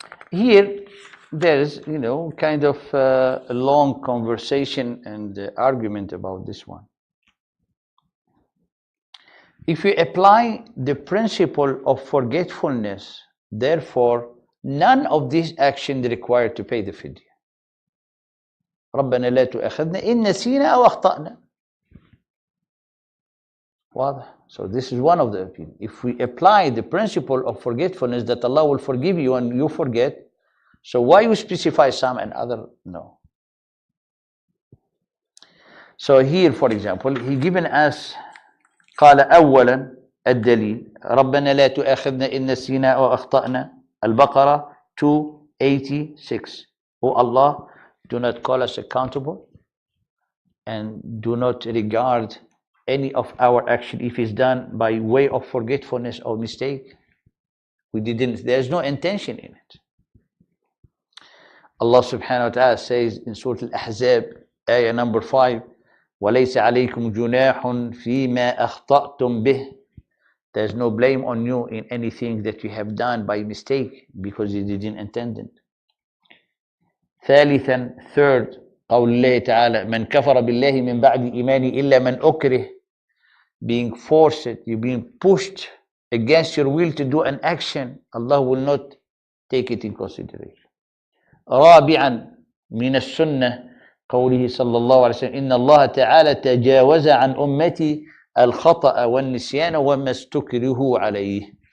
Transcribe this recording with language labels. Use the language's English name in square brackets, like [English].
[English] Here, there's, kind of a long conversation and argument about this one. If we apply the principle of forgetfulness, therefore, none of these actions required to pay the fidya. [Arabic] ربنا لا تؤاخذنا إن نسينا أو أخطأنا. واضح? [English] So this is one of the opinions. If we apply the principle of forgetfulness, that Allah will forgive you and you forget, so why you specify some and other no? So here, for example, he given us [Arabic] قال أولا الدليل ربنا لا تؤاخذنا إن نسينا أو أخطأنا. البقرة 286. [English] Oh Allah, do not call us accountable and do not regard any of our action if it's done by way of forgetfulness or mistake. We didn't, there's no intention in it. Allah subhanahu wa ta'ala says in Surah Al-Ahzab, ayah number 5, [Arabic] وَلَيْسَ عَلَيْكُمْ جُنَاحٌ فِي مَا أَخْطَأْتُمْ بِهِ. [English] There's no blame on you in anything that you have done by mistake because you didn't intend it. [Arabic] ثالثا, third, قول الله تعالى من كفر بالله من بعد إيمانه إلا من أكره. [English] Being forced, you're being pushed against your will to do an action, Allah will not take it in consideration. [Arabic] رابعا من السنة قوله صلى الله عليه وسلم إن الله تعالى تجاوز عن أمتي الخطأ والنسيان وما استكرهوا عليه.